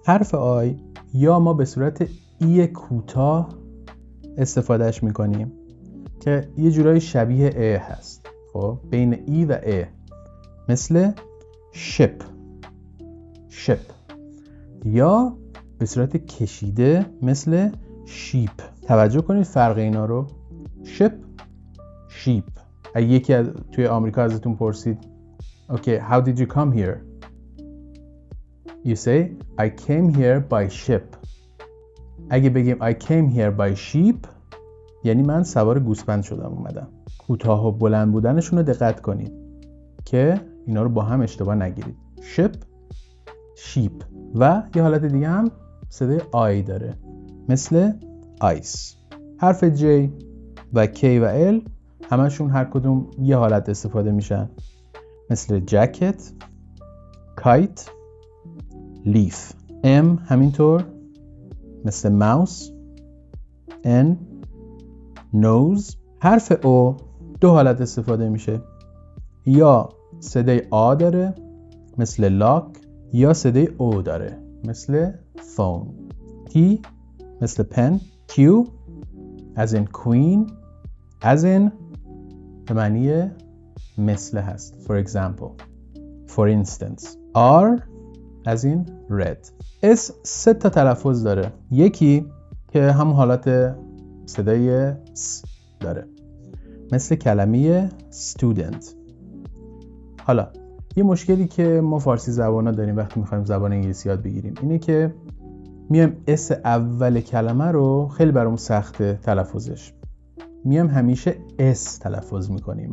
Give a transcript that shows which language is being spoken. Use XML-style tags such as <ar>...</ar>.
<fa>حرف I یا ما به صورت ای کوتاه استفادهش میکنیم که یه جورایی شبیه ا هست، خب بین ای و ا، مثل ship. یا به صورت کشیده مثل شیپ. توجه کنید فرق اینا رو. شپ، شیپ. اگه یکی از توی آمریکا ازتون پرسید</fa> <en>Okay, how did you come here? You say I came here by ship.</en> <fa>اگه بگیم</fa> <en>I came here by sheep</en> <fa>یعنی من سوار گوسفند شدم اومدم. کوتاه و بلند بودنشون رو دقت کنید که اینا رو با هم اشتباه نگیرید.</fa> <en>ship، sheep.</en> <fa>و یه حالت دیگه هم صدای I داره مثل ice. حرف J و K و L همشون هر کدوم یه حالت استفاده میشن مثل jacket، kite، leaf. M همینطور مثل mouse، N nose. حرف O دو حالت استفاده میشه، یا صدای آ داره مثل lock، یا صدای او داره مثل phone.</fa> <en>T مثل pen، Q as in queen، as in</en> <fa>به معنی مثل هست</fa> <en>for example، for instance. R as in red.</en> <fa>S سه تا تلفظ داره. یکی که هم حالت صدای S داره مثل کلمه student. حالا یه مشکلی که ما فارسی زبانا داریم وقتی میخوایم زبان انگلیسی یاد بگیریم اینه که میایم اس اول کلمه رو خیلی برامون سخته تلفظش، میایم همیشه اس تلفظ میکنیم.</fa>